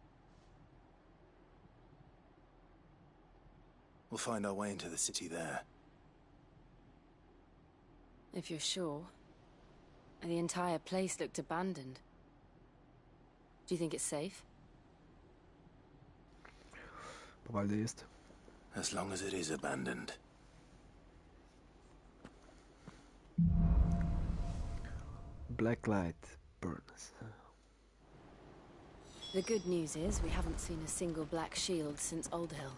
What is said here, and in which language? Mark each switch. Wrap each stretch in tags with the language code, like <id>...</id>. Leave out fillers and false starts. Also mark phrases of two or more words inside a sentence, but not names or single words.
<en>We'll find our way into the city there. If you're sure. The entire place looked abandoned. Do you think it's safe?</en> <sr>Pa valjda jeste.</sr> <en>As long as it is abandoned. Black light burns. The good news is we haven't seen a single black shield since Old Hill.</en>